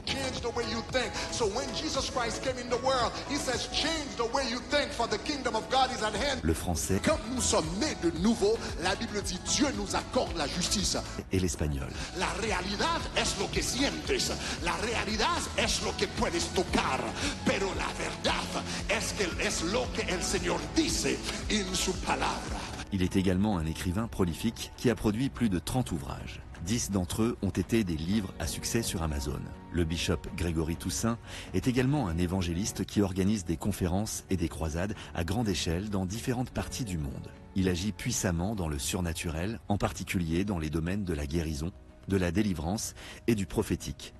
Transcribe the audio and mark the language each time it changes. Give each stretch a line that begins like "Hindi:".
English: Change the way you think. So when Jesus Christ came in the world, he says, change the way you think, for the kingdom of God is at hand.
French: le français Quand nous sommes nés de nouveau, la Bible dit Dieu nous accorde la justice. et l'espagnol.
Spanish: La realidad es lo que sientes. La realidad es lo que puedes tocar. Pero la verdad es lo que el Señor dice en su palabra.
French: Il est également un écrivain prolifique qui a produit plus de 30 ouvrages. 10 d'entre eux ont été des livres à succès sur Amazon. Le bishop Grégory Toussaint est également un évangéliste qui organise des conférences et des croisades à grande échelle dans différentes parties du monde. Il agit puissamment dans le surnaturel, en particulier dans les domaines de la guérison, de la délivrance et du prophétique.